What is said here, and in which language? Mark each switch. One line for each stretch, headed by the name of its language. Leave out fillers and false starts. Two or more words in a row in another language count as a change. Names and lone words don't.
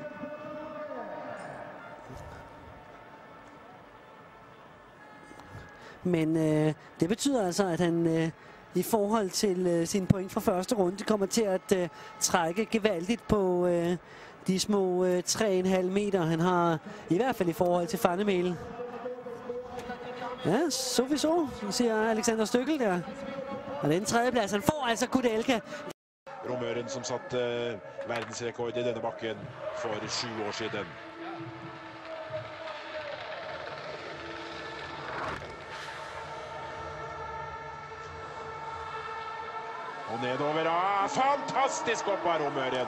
Danish: Men det betyder altså, at han i forhold til sine point fra første runde kommer til at trække gevaldigt på de små 3,5 meter. Han har i hvert fald i forhold til Van der Mel. Ja, så siger Alexander Støckel der. Og den tredjeplads, han får altså Kudelka.
Norwegian: Romøren som satte verdensrekord i denne bakken for 7 år siden. Og nedover, fantastisk opp av Romøren.